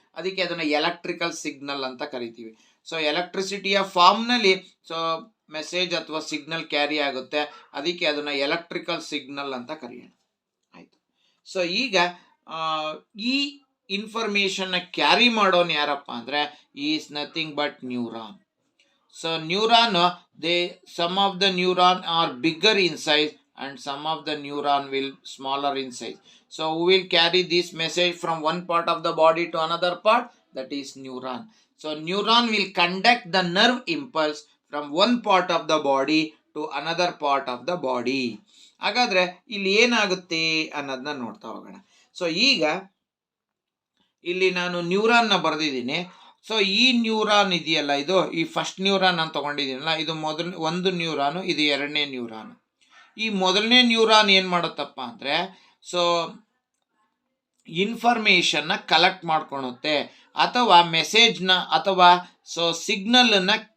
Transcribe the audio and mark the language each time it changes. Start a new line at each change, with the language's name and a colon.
Kannada: ಅದಕ್ಕೆ ಅದನ್ನ electrical signal ಅಂತ ಕರಿತೀವಿ. ಸೊ ಎಲೆಕ್ಟ್ರಿಸಿಟಿಯ ಫಾರ್ಮ್ ನಲ್ಲಿ ಸೊ ಮೆಸೇಜ್ ಅಥವಾ ಸಿಗ್ನಲ್ ಕ್ಯಾರಿ ಆಗುತ್ತೆ, ಅದಕ್ಕೆ ಅದನ್ನ ಎಲೆಕ್ಟ್ರಿಕಲ್ ಸಿಗ್ನಲ್ ಅಂತ ಕರೆಯೋಣ. ಆಯ್ತು. ಸೊ ಈಗ ಈ ಇನ್ಫಾರ್ಮೇಶನ್ ಕ್ಯಾರಿ ಮಾಡೋನು ಯಾರಪ್ಪ ಅಂದ್ರೆ
English: is nothing but
Kannada: neuron.
English: So neuron, some of the neuron are bigger in size and some of the neuron will smaller in size. So who will carry this message from one part of the body to another part? That is neuron. So neuron will conduct the nerve impulse from one part of the body to another part of the body.
Kannada: ಹಾಗಾದ್ರೆ ಇಲ್ಲಿ ಏನಾಗುತ್ತೆ ಅನ್ನೋದನ್ನ ನೋಡ್ತಾ ಹೋಗೋಣ. So ಈಗ ಇಲ್ಲಿ ನಾನು neuron ನ ಬರೆದಿದ್ದೀನಿ. ಸೊ ಈ ನ್ಯೂರಾನ್ ಇದೆಯಲ್ಲ, ಇದು ಈ ಫಸ್ಟ್ ನ್ಯೂರಾನ್ ನಾನು ತಗೊಂಡಿದ್ದೀನಲ್ಲ, ಇದು ಒಂದು ನ್ಯೂರಾನು, ಇದು ಎರಡನೇ ನ್ಯೂರಾನ್. ಈ ಮೊದಲನೇ ನ್ಯೂರಾನ್ ಏನ್ ಮಾಡುತ್ತಪ್ಪ ಅಂದ್ರೆ ಸೊ ಇನ್ಫಾರ್ಮೇಶನ್ ನ ಕಲೆಕ್ಟ್ ಮಾಡ್ಕೊಳುತ್ತೆ ಅಥವಾ ಮೆಸೇಜ್ ನ ಅಥವಾ ಸೊ ಸಿಗ್ನಲ್ ಅನ್ನ